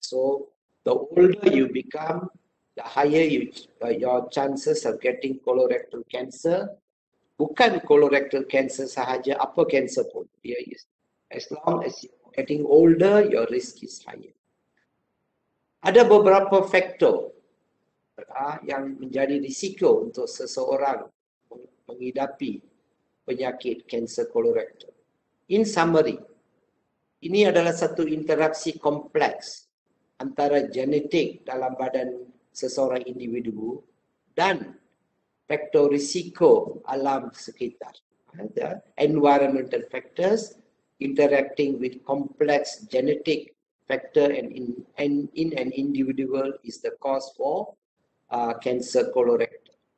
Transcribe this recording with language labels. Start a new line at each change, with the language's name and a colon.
English: So the older you become, the higher your chances of getting colorectal cancer.
Malay: Bukan colorectal cancer sahaja, apa cancer pun.
English: As long as you're getting older, your risk is higher.
Malay: Ada beberapa faktor yang menjadi risiko untuk seseorang mengidapi penyakit kanser kolorektal.
English: In summary,
Malay: ini adalah satu interaksi kompleks antara genetik dalam badan seseorang individu dan faktor risiko alam sekitar.
English: The environmental factors interacting with complex genetic factor and in an individual is the cause for kanser kolorektal.